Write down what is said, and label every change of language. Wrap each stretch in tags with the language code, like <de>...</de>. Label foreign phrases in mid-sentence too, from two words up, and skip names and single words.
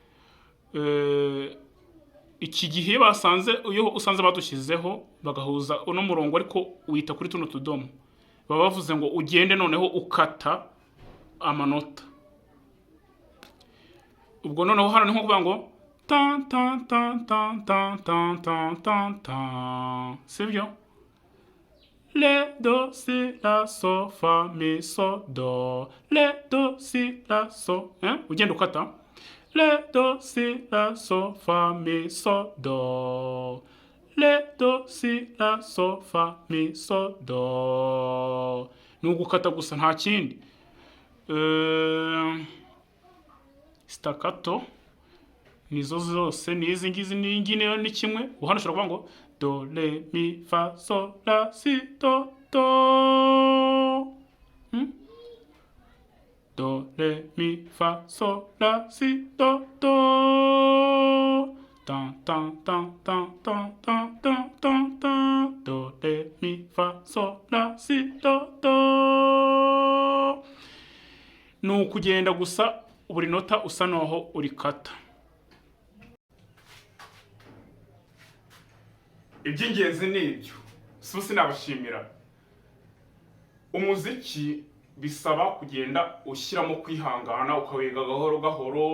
<rw>Iki gihe iyo usanze badushyizeho bagahuza uno murongo ariko wita kuri tuno tudomo, baba bavuze ngo ugende noneho ukata amanota. Ubwo noneho hano ni nko kuvuga ngo tan tan tan tan tan tan tan tan tan, sibyo? Le do si la so fa mi so do, le do si la so, ugenda ukata. Le do si la so fa mi so do, le do si la so fa mi so do. Nugukata gusa nta kindi. Staccato nizo zose nizi ngizi n'ingine ni kimwe. Hano ushobora kuvuga ngo do re mi fa so la si do do. Do re mi fa so la si do do. Tan tan tan tan tan tan tan tan tan. Do re mi fa so la si do do. Nukugenda gusa buri nota usa naho urikata. Iby'ingenzi ni ibyo. Susi nabashimira. Umuziki bisaba kugenda ushyiramo kwihangana ukawega gahoro gahoro.</rw>